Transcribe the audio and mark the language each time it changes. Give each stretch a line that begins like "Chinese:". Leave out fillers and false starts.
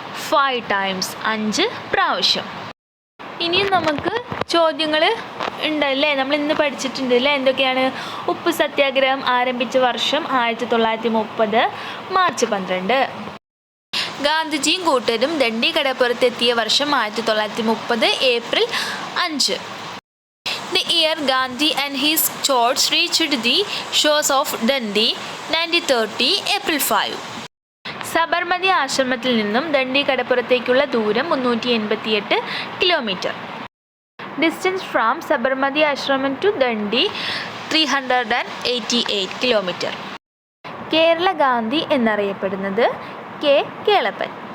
English: 5 times,
Malayalam: 5 പ്രാവശ്യം. ഇനിയും നമുക്ക് ചോദ്യങ്ങൾ ഉണ്ടല്ലേ, നമ്മൾ ഇന്ന് പഠിച്ചിട്ടുണ്ട് അല്ലേ? എന്തൊക്കെയാണ്? ഉപ്പ് സത്യാഗ്രഹം ആരംഭിച്ച വർഷം 1930 മാർച്ച് 12. ഗാന്ധിജിയും കൂട്ടരും ദണ്ഡി കടപ്പുറത്തെത്തിയ വർഷം 1930 April 5.
English: The year Gandhi and his cohorts reached the shores of Dundee, 1930 April 5.
Malayalam: Sabarmati ആശ്രമത്തിൽ നിന്നും ദണ്ഡി കടപ്പുറത്തേക്കുള്ള ദൂരം 388 കിലോമീറ്റർ.
English: Distance from Sabarmati ആശ്രമം to Dandi 388 kilometre.
Malayalam: കേരള ഗാന്ധി എന്നറിയപ്പെടുന്നത് കെ കേളപ്പൻ.